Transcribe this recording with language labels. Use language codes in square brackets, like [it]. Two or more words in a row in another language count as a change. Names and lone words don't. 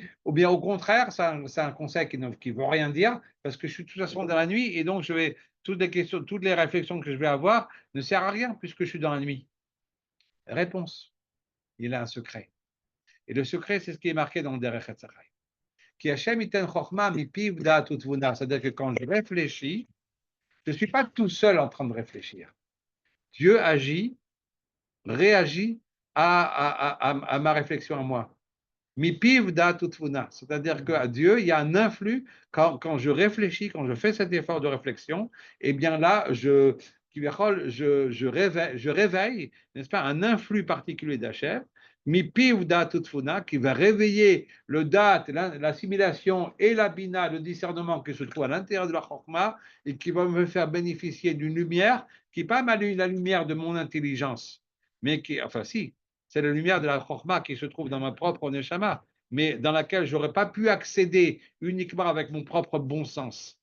[fr] Ou bien au contraire, c'est un conseil qui ne veut rien dire, parce que je suis de toute façon dans la nuit, et donc toutes les réflexions que je vais avoir ne servent à rien, puisque je suis dans la nuit. Réponse, il a un secret. Et le secret, c'est ce qui est marqué dans le Derech Hatzachai. [he] כי השם יתן חכמה מפיו דעת ותבונה. [fr] C'est-à-dire que quand je réfléchis, je ne suis pas tout seul en train de réfléchir. Dieu réagit à ma réflexion à moi. [he] מפיו דעת ותבונה. [fr] C'est-à-dire qu'à Dieu, il y a un influx. Quand je réfléchis, quand je fais cet effort de réflexion, eh bien là, je réveille, n'est-ce pas, un influx particulier d'Hachem, [he] mipiv דעת ותבונה, [fr] qui va réveiller le date, l'assimilation et la bina, le discernement qui se trouve à l'intérieur de la chokma et qui va me faire bénéficier d'une lumière qui n'est pas la lumière de mon intelligence, mais qui, enfin si, c'est la lumière de la chokma qui se trouve dans ma propre neshama, mais dans laquelle je n'aurais pas pu accéder uniquement avec mon propre bon sens.